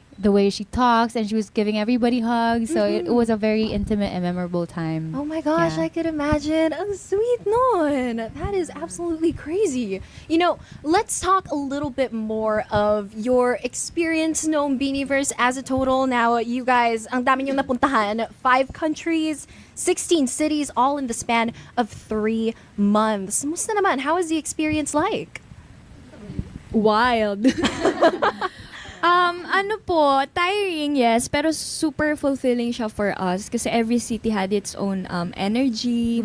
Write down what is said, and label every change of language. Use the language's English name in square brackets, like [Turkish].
[English] The way she talks, and she was giving everybody hugs, so it was a very intimate and memorable time. Oh my gosh, Yeah. I could imagine. [Filipino] Ang sweet nun. [English] That is absolutely crazy. You know, let's talk a little bit more of your experience noong Beanieverse as a total. Now, you guys, [Filipino] ang dami niyong napuntahan. [English] 5 countries, 16 cities, all in the span of 3 months. [Filipino] Musta naman? [English] How is the experience like? Wild. [Filipino] Ano po, [English] tiring, yes, pero super fulfilling siya for us kasi every city had its own energy.